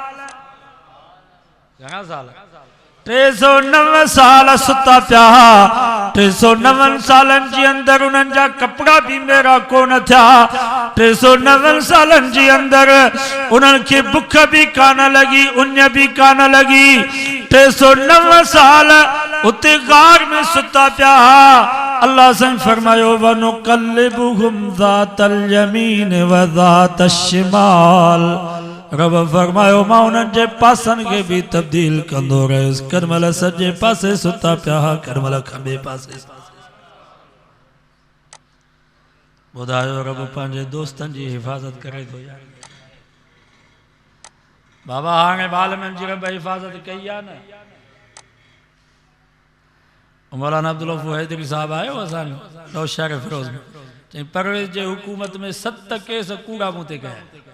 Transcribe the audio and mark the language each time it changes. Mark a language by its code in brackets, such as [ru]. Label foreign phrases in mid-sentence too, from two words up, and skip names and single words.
[sd] घणा साल 309 साल सुता पिया 309 सालनि जे अंदरि उन्हनि जा कपिड़ा बि मेरा कोन थिया 309 सालनि जे अंदरि उन्हनि खे बुख बि कान लॻी उञ बि कान लॻी 309 साल उते गार में सुता पिया अल्लाह से फरमायो [ar] ونقلبهم ذات اليمين وذات الشمال [sd] रब फरमायो मां उन्हनि जे पासनि खे बि तब्दील कंदो रहियुसि करमल सॼे पासे सुता पिया करमल खॿे पासे ॿुधायो रब पंहिंजे दोस्तनि जी हिफ़ाज़त करे थो यार बाबा हाणे बालमनि जी रब हिफ़ाज़त कई आहे न मौलाना अब्दुल गफूर हैदरी साहब आयो असांजो नौशहर फिरोज में चई परवेज़ जे हुकूमत में 7 केस कूड़ा मूं ते कया